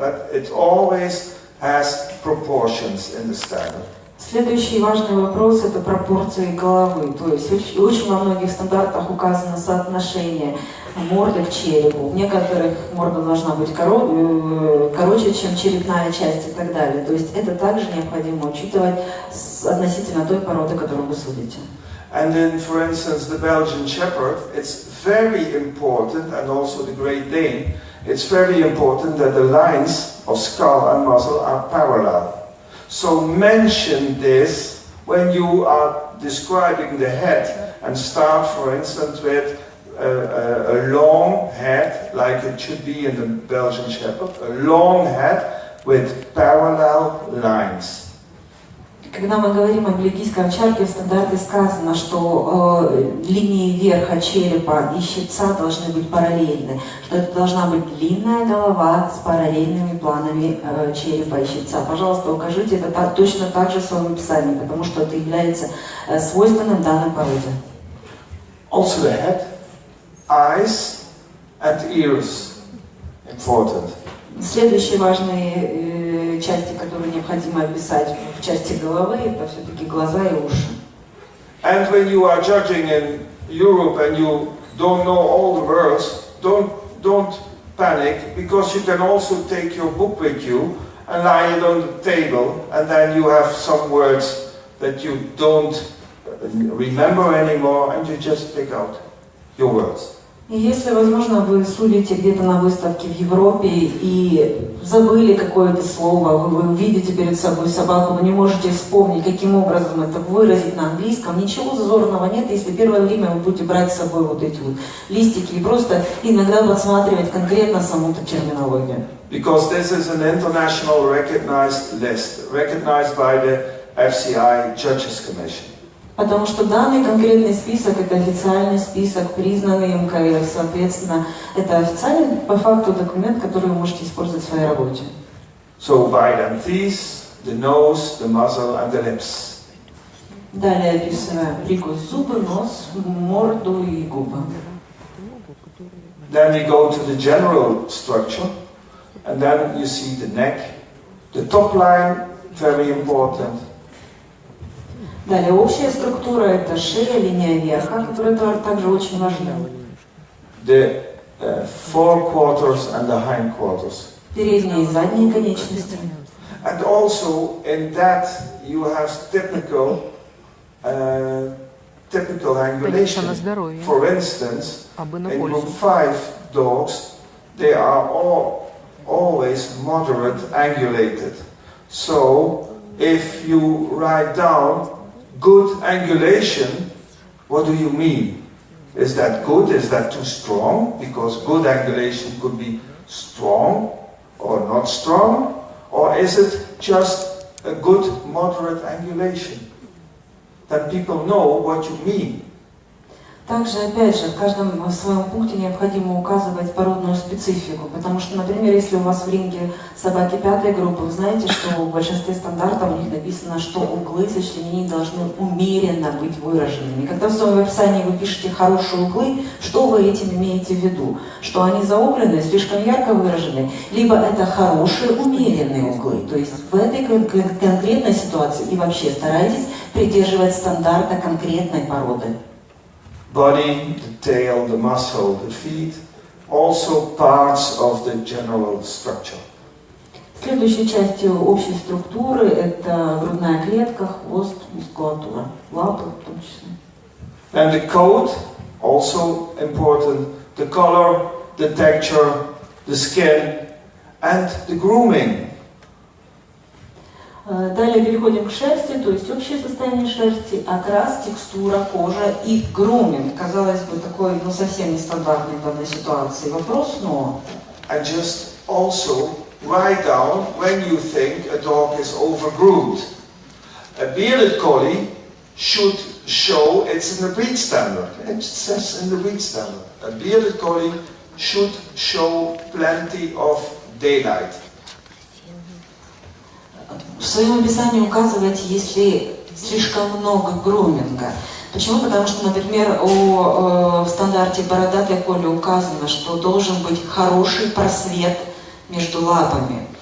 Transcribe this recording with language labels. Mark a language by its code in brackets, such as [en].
[en] But it always has proportions in the standard. [ru] Следующий важный вопрос – это пропорции головы. То есть очень во многих стандартах указано соотношение морды к черепу. В некоторых морда должна быть короче, чем черепная часть и так далее. То есть это также необходимо учитывать относительно той породы, которую вы судите. [en] And then, for instance, the Belgian Shepherd, it's very important, and also the Great Dane, it's very important that the lines of skull and muzzle are parallel. So mention this when you are describing the head and start, for instance, with a long head, like it should be in the Belgian Shepherd, a long head with parallel lines. [ru] Когда мы говорим о бельгийской овчарке, в стандарте сказано, что линии верха черепа и щипца должны быть параллельны, что это должна быть длинная голова с параллельными планами черепа и щипца. Пожалуйста, укажите это точно так же в своем описании, потому что это является свойственным данной породе. [en] Also the head, eyes and ears important. [ru] Следующие важные части, которые необходимо описать в части головы, это все-таки глаза и уши. [en] And when you are judging in Europe and you don't know all the words, don't panic, because you can also take your book with you and lie it on the table, and then you have some words that you don't remember anymore, and you just pick out your words. [ru] И если, возможно, вы судите где-то на выставке в Европе и забыли какое-то слово, вы видите перед собой собаку, но не можете вспомнить, каким образом это выразить на английском, ничего зазорного нет, если первое время вы будете брать с собой вот эти вот листики и просто иногда подсматривать конкретно саму-то терминологию. [en] Because this is an international recognized list, recognized by the FCI Judges Commission. [ru] Потому что данный конкретный список – это официальный список, признанный МКФ, соответственно, это официальный по факту документ, который вы можете использовать в своей работе. [en] So by the teeth, the nose, the muzzle and the lips. [ru] Далее описываем прикус зубы, нос, морду и губы. [en] Then we go to the general structure, and then you see the neck, the top line, very important. [ru] Далее общая структура – это шея, линия верха, которая также очень важна. [en] The forequarters and the hindquarters. [ru] Передние и задние конечности. [en] And also in that you have typical angulation. For instance, in group 5 dogs, they are always moderate angulated. So if you write down good angulation, what do you mean? Is that good? Is that too strong? Because good angulation could be strong or not strong. Or is it just a good moderate angulation? Then people know what you mean. [ru] Также, опять же, в каждом своем пункте необходимо указывать породную специфику, потому что, например, если у вас в ринге собаки 5-й группы, вы знаете, что в большинстве стандартов у них написано, что углы сочленений должны умеренно быть выраженными. Когда в своем описании вы пишете «хорошие углы», что вы этим имеете в виду? Что они заугленные, слишком ярко выражены, либо это хорошие умеренные углы. То есть в этой конкретной ситуации и вообще старайтесь придерживать стандарта конкретной породы. [en] Body, the tail, the muscle, the feet, also parts of the general structure. [ru] Следующей частью общей структуры это грудная клетка, хвост, мускулатура, лапы в том числе. [en] And the coat, also important, the color, the texture, the skin, and the grooming. [ru] Далее переходим к шерсти, то есть общее состояние шерсти, окрас, текстура, кожа и груминг. Казалось бы, такой, совсем нестандартный в данной ситуации вопрос, но... [en] And just also write down when you think a dog is overgroomed. A bearded collie should show it's in the breed standard. It says in the breed standard. A bearded collie should show plenty of daylight. [ru] В своем описании указывать, если слишком много груминга. Почему? Потому что, например, в стандарте бородатой коли указано, что должен быть хороший просвет между лапами.